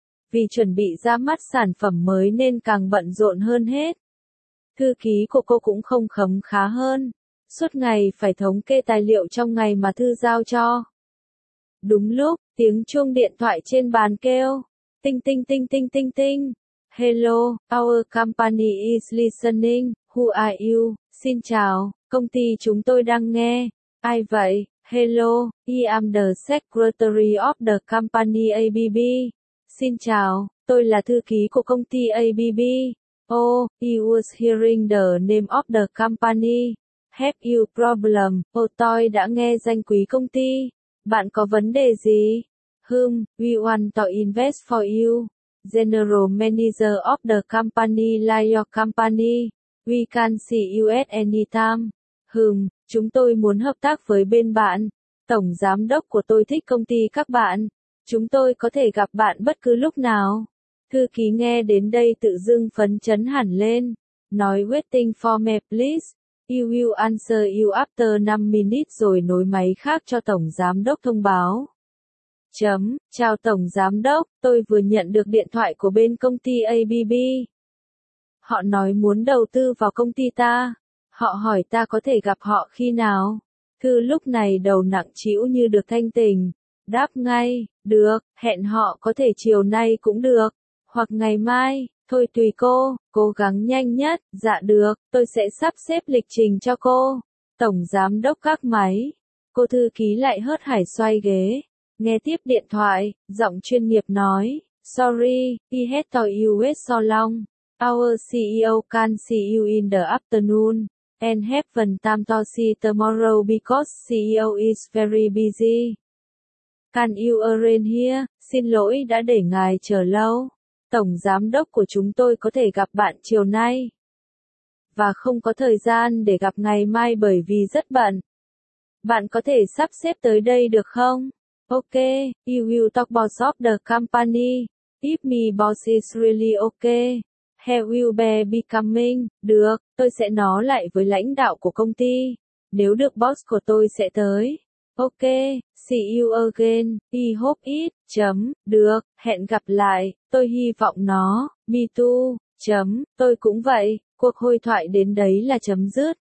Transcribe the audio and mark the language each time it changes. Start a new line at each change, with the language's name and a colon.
Vietnamese: Vì chuẩn bị ra mắt sản phẩm mới nên càng bận rộn hơn hết. Thư ký của cô cũng không khấm khá hơn, suốt ngày phải thống kê tài liệu trong ngày mà Thư giao cho. Đúng lúc, tiếng chuông điện thoại trên bàn kêu. Tinh tinh tinh tinh tinh tinh.
English: Hello, our company is listening. Who are you?
Vietnamese: Xin chào, công ty chúng tôi đang nghe. Ai vậy?
English: Hello, I am the secretary of the company ABB.
Vietnamese: Xin chào, tôi là thư ký của công ty ABB.
English: Oh, I was hearing the name of the company. Have you problem?
Vietnamese: Oh, tôi đã nghe danh quý công ty. Bạn có vấn đề gì?
English: Hmm, we want to invest for you. General manager of the company like your company. We can see you at any time.
Vietnamese: Hmm, chúng tôi muốn hợp tác với bên bạn. Tổng giám đốc của tôi thích công ty các bạn. Chúng tôi có thể gặp bạn bất cứ lúc nào. Thư ký nghe đến đây tự dưng phấn chấn hẳn lên. Nói
English: waiting for me please. I will answer you after 5 minutes
Vietnamese: rồi nối máy khác cho tổng giám đốc thông báo. Chấm, chào tổng giám đốc, tôi vừa nhận được điện thoại của bên công ty ABB. Họ nói muốn đầu tư vào công ty ta. Họ hỏi ta có thể gặp họ khi nào. Thư lúc này đầu nặng trĩu như được thanh tỉnh. Đáp ngay, được, hẹn họ có thể chiều nay cũng được. Hoặc ngày mai, thôi tùy cô, cố gắng nhanh nhất. Dạ được, tôi sẽ sắp xếp lịch trình cho cô. Tổng giám đốc gác máy. Cô thư ký lại hớt hải xoay ghế. Nghe tiếp điện thoại, giọng chuyên nghiệp nói.
English: Sorry, I had to wait so long. Our CEO can see you in the afternoon. And have time to see tomorrow because CEO is very busy. Can you arrange here?
Vietnamese: Xin lỗi đã để ngài chờ lâu. Tổng giám đốc của chúng tôi có thể gặp bạn chiều nay. Và không có thời gian để gặp ngày mai bởi vì rất bận. Bạn có thể sắp xếp tới đây được không?
English: Ok, you will talk boss of the company. If me boss is really ok. He will be becoming,
Vietnamese: được, tôi sẽ nói lại với lãnh đạo của công ty. Nếu được boss của tôi sẽ tới.
English: Ok, see you again, I hope it,
Vietnamese: chấm, được, hẹn gặp lại, tôi hy vọng nó,
English: me too,
Vietnamese: chấm, tôi cũng vậy, cuộc hội thoại đến đấy là chấm dứt.